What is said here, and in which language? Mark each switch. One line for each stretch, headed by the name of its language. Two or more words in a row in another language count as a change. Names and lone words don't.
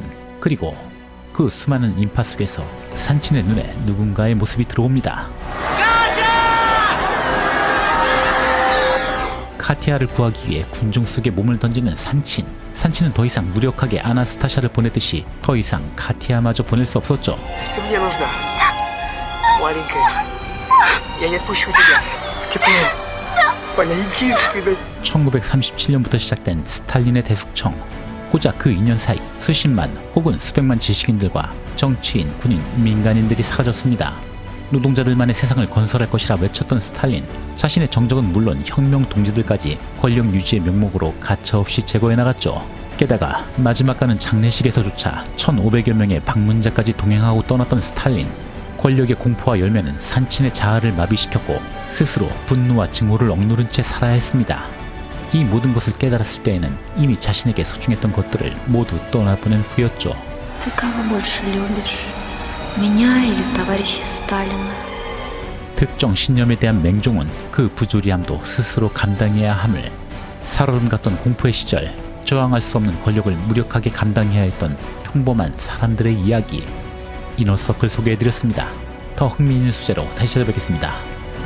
Korean: 그리고 그 수많은 인파 속에서 산친의 눈에 누군가의 모습이 들어옵니다. 카티아를 구하기 위해 군중 속에 몸을 던지는 산친. 산친은 더 이상 무력하게 아나스타샤를 보내듯이 더 이상 카티아마저 보낼 수 없었죠.
Russian: Ты мне нужна. Маленькая. Я не отпущу тебя. В тепло. Моя единственная.
Korean: 1937년부터 시작된 스탈린의 대숙청. 고작 그 2년 사이 수십만 혹은 수백만 지식인들과 정치인, 군인, 민간인들이 사라졌습니다. 노동자들만의 세상을 건설할 것이라 외쳤던 스탈린, 자신의 정적은 물론 혁명 동지들까지 권력 유지의 명목으로 가차없이 제거해 나갔죠. 게다가 마지막 가는 장례식에서조차 1,500여 명의 방문자까지 동행하고 떠났던 스탈린. 권력의 공포와 열매는 산친의 자아를 마비시켰고 스스로 분노와 증오를 억누른 채 살아야 했습니다. 이 모든 것을 깨달았을 때에는 이미 자신에게 소중했던 것들을 모두 떠나보낸 후였죠.
Russian: Ты кого больше любишь? Меня или товарища Сталина?
Korean: 특정 신념에 대한 맹종은 그 부조리함도 스스로 감당해야 함을. 살얼음 같던 공포의 시절, 저항할 수 없는 권력을 무력하게 감당해야 했던 평범한 사람들의 이야기. 이너서클 소개해드렸습니다. 더 흥미있는 소재로 다시 찾아뵙겠습니다.